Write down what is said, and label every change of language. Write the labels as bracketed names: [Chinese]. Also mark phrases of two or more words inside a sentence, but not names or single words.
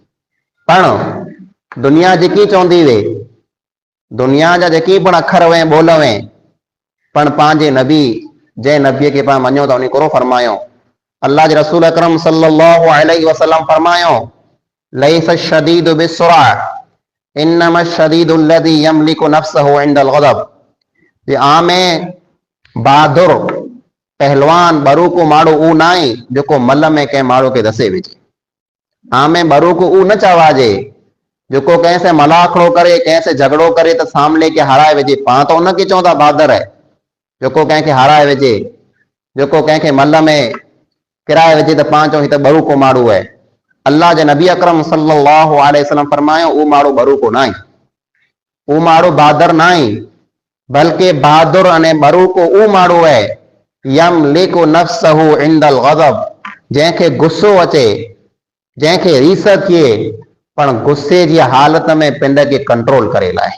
[Sindhi] पण दुनिया जेकी चवंदी वे, दुनिया जा जेकी पण अखर वे ॿोल वे, पण पंहिंजे नबी जंहिं नबीअ खे पाण मञूं था उन कोरो फरमायो, अल्लाह जे रसूल अकरम [Arabic] صلى الله عليه وسلم [Sindhi] फरमायो, [Arabic] ليس الشديد بالصرعة إنما الشديد الذي يملك نفسه عند الغضب. [Sindhi] जे आमे बहादुर पहलवान बरूको माण्हू ऊ ना आहे जेको मल में कंहिं माण्हू खे दसे विझे। आमे बरूको ऊ न चवाजे जेको कंहिंसे मलाखड़ो करे, कंहिंसे झगड़ो करे त सामने खे हाराए विझे, पाण त उनखे चवंदा बहादुर आहे जेको कंहिंखे हाराए विझे, जेको कंहिंखे मल में किराए विझे त पाण चऊं ही त बरूको माण्हू आहे। अल्लाह जे नबी अकरम [Arabic] صلى الله عليه وسلم [Sindhi] फरमायो, उहो माण्हू बरूको न आहे, उहो माण्हू बहादुर न आहे, बल्कि बहादुर अने बरूको ऊ माण्हू आहे [Arabic] يملك نفسه عند الغضب, [Sindhi] जंहिंखे गुस्सो अचे, जंहिंखे रीस थिए, पण गुस्से जी हालत में पिंड खे कंट्रोल करे लाए।